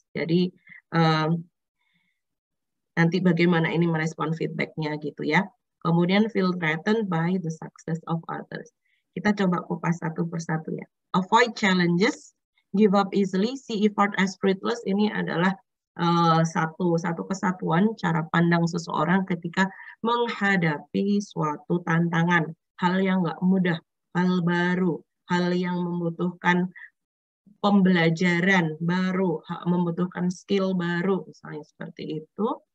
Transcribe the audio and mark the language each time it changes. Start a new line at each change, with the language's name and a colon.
Indonesian: Jadi nanti bagaimana ini merespon feedbacknya gitu ya. Kemudian
English: feel threatened by the success of others.
Indonesian: Kita coba kupas satu persatu ya.
English: Avoid challenges, give up easily, see effort as fruitless.
Indonesian: Ini adalah satu kesatuan cara pandang seseorang ketika menghadapi suatu tantangan, hal yang nggak mudah, hal baru, hal yang membutuhkan pembelajaran baru, membutuhkan skill baru, misalnya seperti itu.